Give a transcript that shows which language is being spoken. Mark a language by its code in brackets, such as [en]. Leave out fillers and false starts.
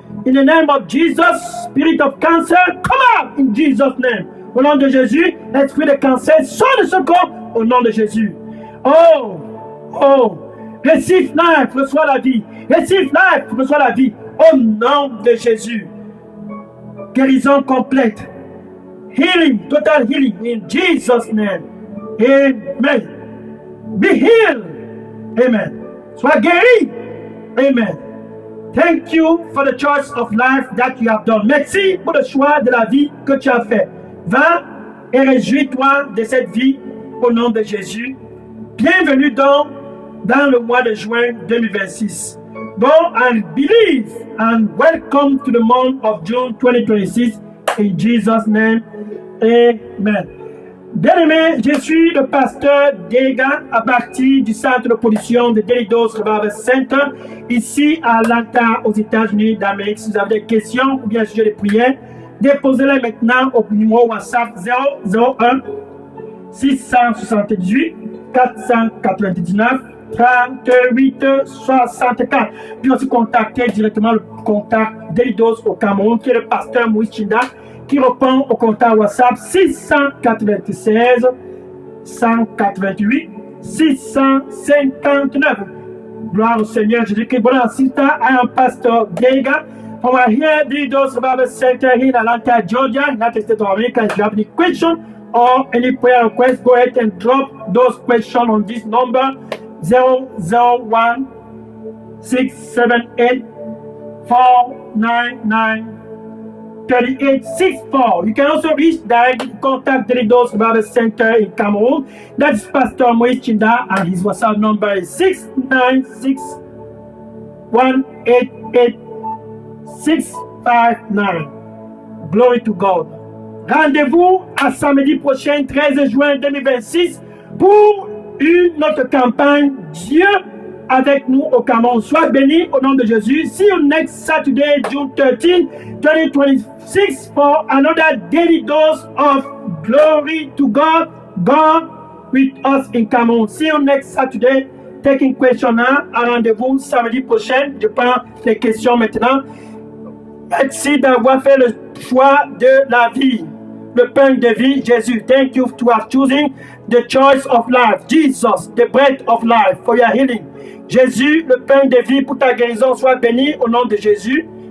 [en] In the name of Jesus, spirit of cancer, come out in Jesus' name. [fr] Au nom de Jésus, l'esprit de cancer sort de ce corps au nom de Jésus. [en] Oh, receive life, [fr] reçois la vie. [en] Receive life, [fr] reçois la vie. Au nom de Jésus. Guérison complète. [en] Healing, total healing in Jesus' name. Amen. Be healed. Amen. [fr] Sois guéri. [en] Amen. Thank you for the choice of life that you have done. [fr] Merci pour le choix de la vie que tu as fait. Va et réjouis-toi de cette vie au nom de Jésus. Bienvenue donc dans le mois de juin 2026. [en] Go and believe and welcome to the month of June 2026 in Jesus' name. Amen. [fr] Bien-aimé, je suis le pasteur Dega à partir du centre de production de Daily Dose Revival Center ici à Atlanta aux États-Unis d'Amérique. Si vous avez des questions ou bien un sujet de prière, déposez-les maintenant au numéro WhatsApp 001 678 499 38 64. Puis aussi contacter directement le contact Daily Dose au Cameroun qui est le pasteur Moïse Chinda, qui répond au contact WhatsApp 696 188 659. Gloire au Seigneur Jésus-Christ. [en] Bon, sister, I am Pastor Dega from here, Daily Dose Revival Center here in Atlanta, Georgia, United States of America. If you have any question or any prayer request, go ahead and drop those questions on this number 001 678 499 3864. You can also reach directly to contact Daily Dose Revival Center in Cameroon. That's Pastor Moïse Chinda, and his WhatsApp number is 696 188 659. Glory to God. [fr] Rendez-vous à samedi prochain, 13 juin 2026, pour une autre campagne Dieu avec nous au Cameroun. Sois béni au nom de Jésus. [en] See you next Saturday, June 13, 2026 for another daily dose of glory to God. God with us in Cameroun. See you next Saturday. Taking question now. [fr] Un rendez-vous samedi prochain. Je prends les questions maintenant. Merci d'avoir fait le choix de la vie. le pain de vie. [en] Jésus, thank you to have chosen the choice of life. Jesus, the bread of life for your healing. [fr] Jésus, le pain de vie pour ta guérison, soit béni au nom de Jésus.